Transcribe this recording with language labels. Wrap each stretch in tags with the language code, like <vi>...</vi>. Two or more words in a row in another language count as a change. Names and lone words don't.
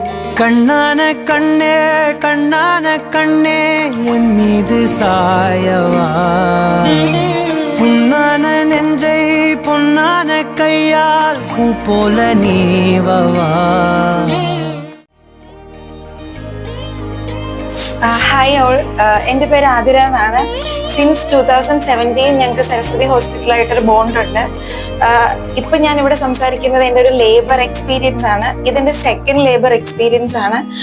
<ta>கண்ணான கண்ணே கண்ணான கண்ணே என் மீது சாயவா, புண்ணான நெஞ்சை பொன்னான கையால் பூ போல நீவவா.</ta> <en>Hi all,</en> <ml>എൻ്റെ പേര് ആതിര എന്നാണ്. സിൻസ് 2017 ഞങ്ങൾക്ക് സരസ്വതി ഹോസ്പിറ്റലായിട്ടൊരു ബോണ്ട് ഉണ്ട്. ഇപ്പം ഞാൻ ഇവിടെ സംസാരിക്കുന്നത് എൻ്റെ ഒരു</ml> <en>labour experience</en> <ml>ആണ്. ഇതെൻ്റെ</ml> <en>second labour experience</en> <ml>ആണ്.</ml>